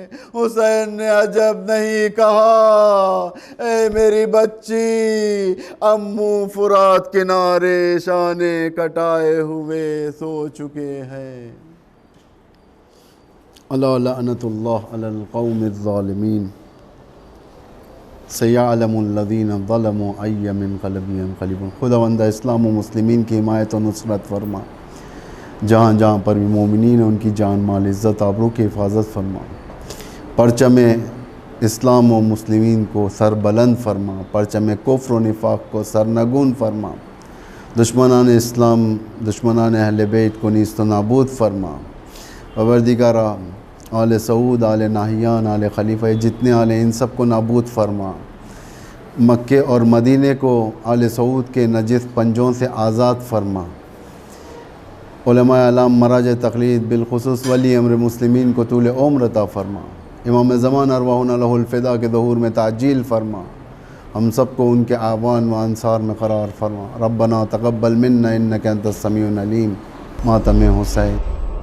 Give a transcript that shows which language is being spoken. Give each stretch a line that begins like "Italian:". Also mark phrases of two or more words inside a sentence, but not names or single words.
Urdu: حسین نے عجب نہیں کہا، اے میری بچی، امو فرات کنارے شانے کٹائے ہوئے سو چکے ہیں۔
Arabic: اللہ لعنت اللہ علی القوم الظالمین، سیعلم الذین ظلموا ای منقلب ینقلبون۔
Urdu: خداوند اسلام و مسلمین کی حمایت و نصرت فرما، جہاں جہاں پر بھی مومنین ہیں ان کی جان مال عزت آبرو کی حفاظت فرما، پرچم اسلام و مسلمین کو سر بلند فرما، پرچم کفر و نفاق کو سرنگون فرما، دشمنان اسلام، دشمنان اہل بیت کو نیست و نابود فرما۔ پروردگارا، آل سعود، آل ناہیان، آل خلیفہ، جتنے آل ان سب کو نابود فرما۔ مکے اور مدینے کو آل سعود کے نجس پنجوں سے آزاد فرما۔ علماء اعلام، مراجع تقلید، بالخصوص ولی امر مسلمین کو طول عمر عطا فرما۔ امام زمان
Arabic: ارواحنا لہ الفدا
Urdu: کے ظہور میں تعجیل فرما۔ ہم سب کو ان کے اعوان و انصار میں قرار فرما۔
Arabic: ربنا تقبل منا انک انت السمیع العلیم۔
Urdu: ماتم حسین۔